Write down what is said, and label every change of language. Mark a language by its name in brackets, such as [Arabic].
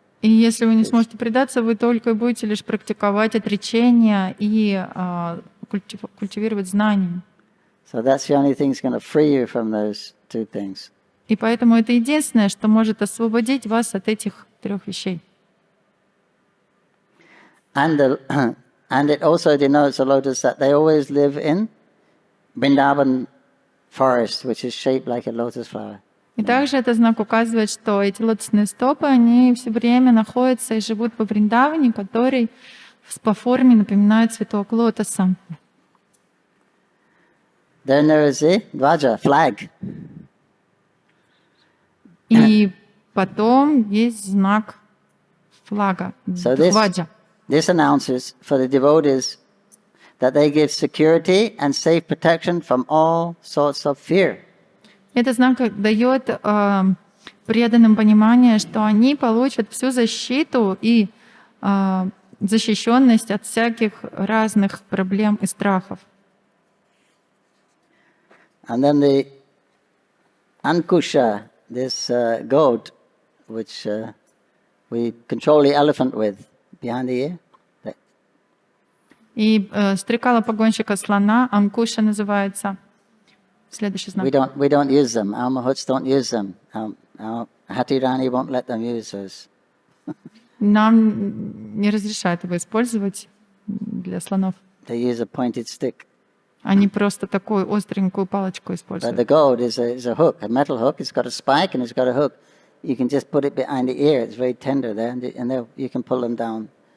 [Russian] И если вы не сможете предаться, вы только будете лишь практиковать отречение и культивировать знания. [English] So that's the only thing that's going to free you from those two things. [Russian] И поэтому это единственное, что может освободить вас от этих трех вещей. [English] And it also denotes the lotus that they always live in Vrindavan forest, which is shaped like a lotus flower. [Russian] И также этот знак указывает, что эти лотосные стопы, они все время находятся и живут во Вриндаване, который по форме напоминает цветок лотоса. [English] Then there is the Dvaja, flag. [Russian] И потом есть знак флага, Дваджа. [English] This announces for the devotees that they give security and safe protection from all sorts of fear. [Russian] Этот знак дает преданным понимание, что они получат всю защиту и защищенность от всяких разных проблем и страхов. [English] And then the Ankusha, this goat, which we control the elephant with, behind the ear. [Russian] И стрекала погонщика слона, Анкуша называется. Следующий знак. [English] We don't use them. Our mahuts don't use them. Our Hatirani won't let them use those. [Russian] Нам не разрешают его использовать для слонов. [English] They use a pointed stick. [Russian] Они просто такую остренькую палочку [English] But [Russian] используют. [English] the goat is a hook, a metal hook. It's got a spike and it's got a hook. You can just put it behind the ear. It's very tender there, and you can pull them down.